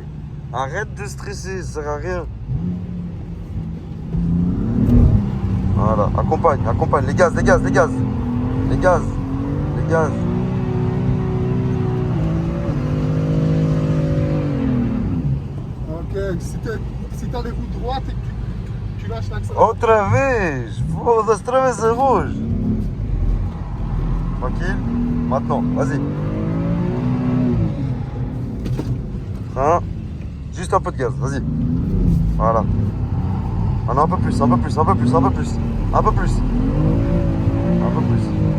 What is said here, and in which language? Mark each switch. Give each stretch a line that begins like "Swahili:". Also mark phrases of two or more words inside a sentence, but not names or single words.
French: Arrête de stresser. Ça sert à rien. Voilà. Accompagne. Accompagne. Les gaz. Les gaz. Les gaz. Les gaz. Les gaz. Ok, si t'as les roues droites et que tu lâches l'accélérateur.
Portuguese: Outra vez. Foda-se, outra vez
French: c'est rouge. Tranquille. Maintenant. Vas-y. Frein. Juste un peu de gaz. Vas-y. Voilà. Maintenant un peu plus. Un peu plus. Un peu plus. Un peu plus. Un peu plus. Un peu plus.